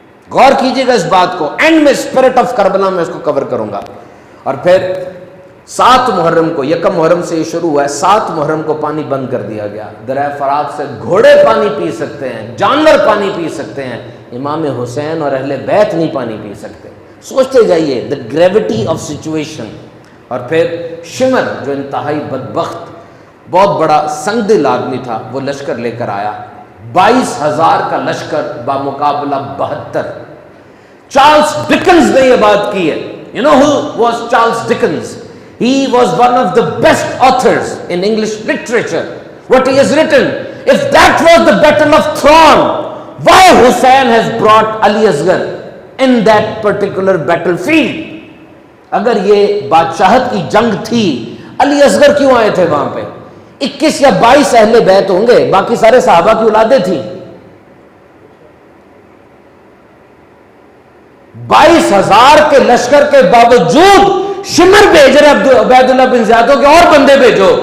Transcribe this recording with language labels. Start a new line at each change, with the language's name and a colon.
Urdu: غور کیجئے گا اس بات کو, اینڈ میں
English: spirit of Karbala
Urdu: میں اس کو کور کروں گا. اور پھر 7 محرم کو, 1 محرم سے یہ شروع ہوا ہے, 7 محرم کو پانی بند کر دیا گیا. دریا فرات سے گھوڑے پانی پی سکتے ہیں, جانور پانی پی سکتے ہیں, امام حسین اور اہل بیت نہیں پانی پی سکتے. سوچتے جائیے
English: The gravity of situation.
Urdu: اور پھر شمر جو انتہائی بدبخت بہت بڑا سنگ دل آدمی تھا, وہ لشکر لے کر آیا, 22,000 کا لشکر بامقابلہ 72. چارلز ڈکنز نے یہ بات کی ہے.
English: You know who was Charles Dickens? He was one of the best authors in English literature. What he has written, if that was the battle of Thrawn, why Hussein has brought Ali Asghar in that particular battlefield?
Urdu: اگر یہ بادشاہت کی جنگ تھی, علی اصغر کیوں آئے تھے وہاں پہ؟ 21 یا 22 اہل بیت ہوں گے, باقی سارے صحابہ کی اولادیں تھیں. 22,000 کے لشکر کے باوجود شمر بھیج رہے عبید اللہ بن زیادوں کے اور بندے بھیجو.